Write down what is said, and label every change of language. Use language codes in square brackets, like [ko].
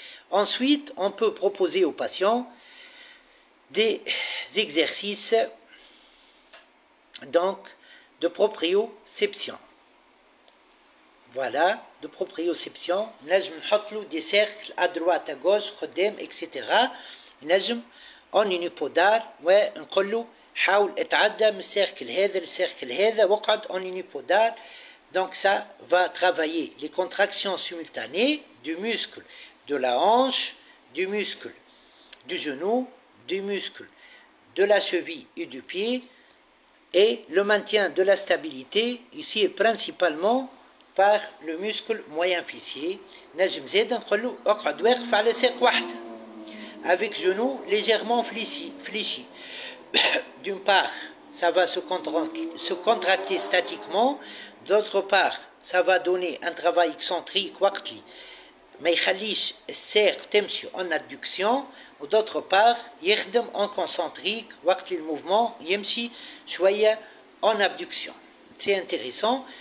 [fr] Ensuite, on peut proposer aux patients des exercices donc de proprioception. Voilà, de proprioception. [ar] نجم نحط له [fr] des cercles à droite à gauche [ar] قدام [fr] etc. [ar] نجم [fr] en unipodal [ar] ونقول له حاول اتعدى من السيركل هذا للسيركل هذا واقعد en unipodal. [fr] Donc ça va travailler les contractions simultanées du muscle de la hanche, du muscle du genou, du muscle de la cheville et du pied, et le maintien de la stabilité ici est principalement par le muscle moyen fessier. [ar] نجم زيد نقول له اقعد واقف على ساق واحدة [fr] avec genou légèrement fléchi. D'une part ça va se contracter statiquement. D'autre part, ça va donner un travail excentrique [ar] وقتي ما يخليش الساق تمشي [fr] en adduction. ودautre part يخدم en concentrique [ar] وقت الموفمون يمشي شوية [fr] en abduction. C'est intéressant.